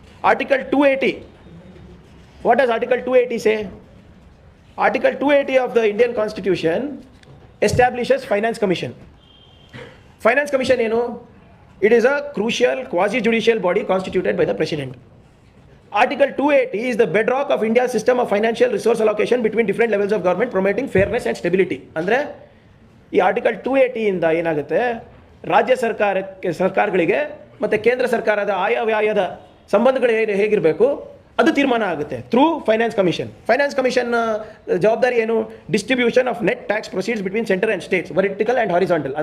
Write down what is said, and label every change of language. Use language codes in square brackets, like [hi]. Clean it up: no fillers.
[en] Article 280, what does article 280 say? Article 280 of the Indian constitution establishes finance commission. [kn] Finance commission ಏನು? [en] It is a crucial quasi judicial body constituted by the president. Article 280 is the bedrock of India's system of financial resource allocation between different levels of government, promoting fairness and stability. [kn] ಅಂದರೆ ಈ article 280 ಇಂದ ಏನಾಗುತ್ತೆ, ರಾಜ್ಯ ಸರ್ಕಾರಗಳಿಗೆ ಮತ್ತು ಕೇಂದ್ರ ಸರ್ಕಾರದ ಆಯವ್ಯಯದ ಸಂಬಂಧಗಳು ಹೇಗಿರಬೇಕು ಅದು ತೀರ್ಮಾನ ಆಗುತ್ತೆ through finance commission. Finance commission ಜವಾಬ್ದಾರಿ ಏನು? [en] Distribution of net tax proceeds between centre and states, vertical and horizontal.